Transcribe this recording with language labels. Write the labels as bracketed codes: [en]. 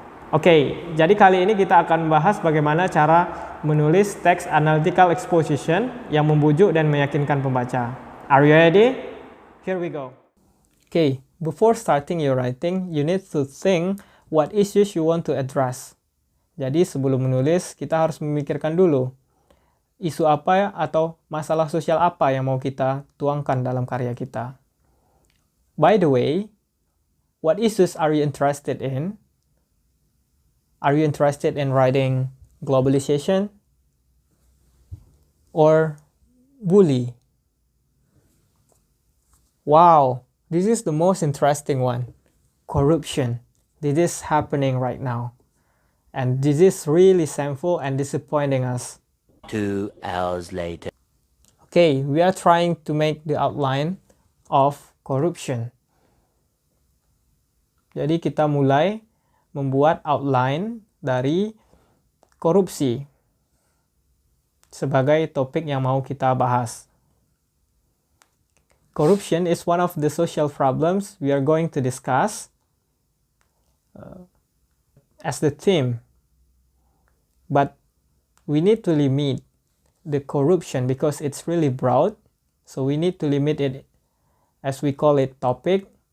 [id] Oke, jadi kali ini kita akan membahas bagaimana cara menulis teks analytical exposition yang membujuk dan meyakinkan pembaca. [en] Are you ready? Here we go. Okay, before starting your writing, you need to think what issues you want to address. [id] Jadi sebelum menulis, kita harus memikirkan dulu isu apa atau masalah sosial apa yang mau kita tuangkan dalam karya kita. [en] By the way, what issues are you interested in? Are you interested in writing globalization or bully? Wow, this is the most interesting one. Corruption. This is happening right now. And this is really shameful and disappointing us. 2 hours later. Okay, we are trying to make the outline of corruption. [id] Jadi kita mulai membuat outline dari korupsi sebagai topik yang mau kita bahas. [en] Corruption is one of the social problems we are going to discuss as the theme. But we need to limit the corruption because it's really broad. So we need to limit it, as we call it, topic.